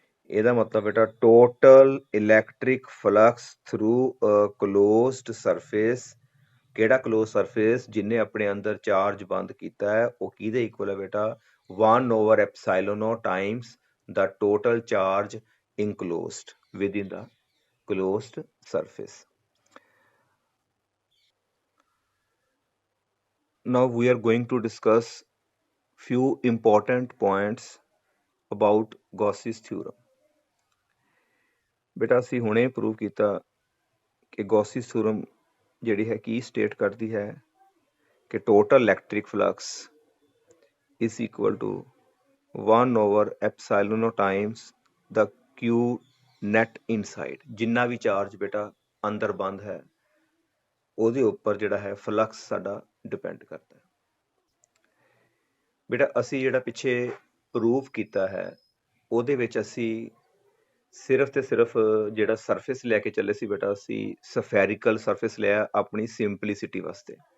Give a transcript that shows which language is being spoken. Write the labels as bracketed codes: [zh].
[pa] ਇਹਦਾ ਮਤਲਬ बेटा [en] total electric flux through a closed surface, [pa] ਕਿਹੜਾ ਕਲੋਜ਼ ਸਰਫੇਸ ਜਿੰਨੇ ਆਪਣੇ ਅੰਦਰ ਚਾਰਜ ਬੰਦ ਕੀਤਾ ਹੈ ਉਹ ਕਿਹਦੇ ਇਕੁਅਲ ਹੈ बेटा 1/epsilon Times [en] the total charge enclosed within the closed surface। Now we are going to discuss few important points about Gauss's theorem। [pa] बेटा ਅਸੀਂ ਹੁਣੇ ਪ੍ਰੂਵ ਕੀਤਾ ਕਿ Gauss's theorem ਜਿਹੜੀ ਹੈ ਕੀ ਸਟੇਟ ਕਰਦੀ ਹੈ ਕਿ [en] total electric flux is equal to 1/epsilon times the Q net inside। [pa] ਜਿੰਨਾ ਵੀ ਚਾਰਜ बेटा ਅੰਦਰ ਬੰਦ ਹੈ ਉਹਦੇ ਉੱਪਰ ਜਿਹੜਾ ਹੈ ਫਲਕਸ ਸਾਡਾ ਡਿਪੈਂਡ ਕਰਦਾ ਹੈ। बेटा ਅਸੀਂ ਜਿਹੜਾ ਪਿੱਛੇ ਪ੍ਰੂਫ ਕੀਤਾ ਹੈ ਉਹਦੇ ਵਿੱਚ ਅਸੀਂ ਸਿਰਫ ਤੇ ਸਿਰਫ ਜਿਹੜਾ ਸਰਫੇਸ ਲੈ ਕੇ ਚੱਲੇ ਸੀ बेटा ਅਸੀਂ ਸਫੈਰਿਕਲ ਸਰਫੇਸ ਲਿਆ ਆਪਣੀ ਸਿੰਪਲਿਸਿਟੀ ਵਾਸਤੇ।